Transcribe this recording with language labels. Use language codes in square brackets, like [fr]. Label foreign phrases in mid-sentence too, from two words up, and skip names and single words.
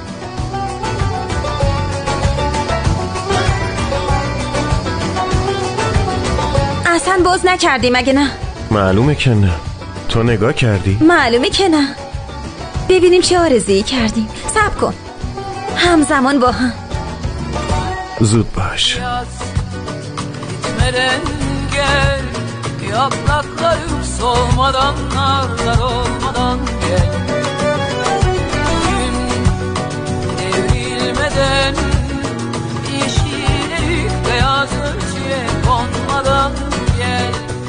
[fa] اصلا باز نکردیم مگه نه؟ معلومه که نه. تو نگاه کردی؟ معلومه که نه. ببینیم çe آرزویی کردیم. صبر کن. همزمان با هم. زود باش. [tr] Gel, yapraklarım solmadan, narlar olmadan gel. Gün devrilmeden, yeşil erik beyaz örtüye konmadan gel.